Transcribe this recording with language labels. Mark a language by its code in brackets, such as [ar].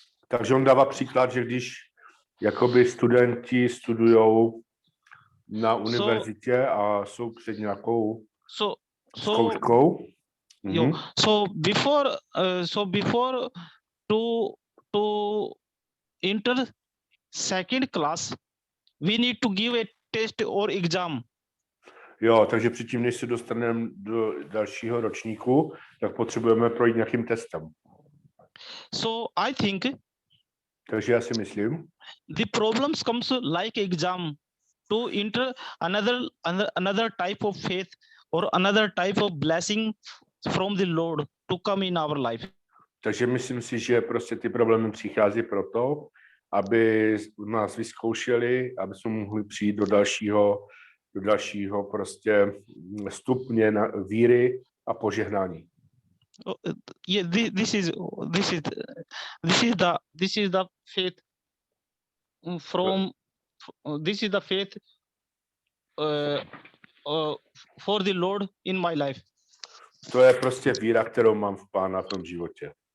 [cs] Takže on dává příklad, že když jakoby studenti studujou na univerzitě a jsou před nějakou zkouškou. [en] Yo, so before to enter second class, we need to give a test or exam. [cs] Jo, takže předtím, než se dostaneme do dalšího ročníku, tak potřebujeme projít nějakým testem. [en] So I think [cs] Takže já si myslím, [en] the problems comes like exam to enter another type of faith or another type of blessing from the Lord to come in our life. [cs] takže myslím si, že prostě ty problémy přichází proto, aby nás vyzkoušeli, aby jsme mohli přijít do dalšího prostě stupně víry a požehnání. [en] Yeah, this is the faith from this is the faith for the Lord in my life. [cs] To je prostě víra, kterou mám v Pána v tom životě.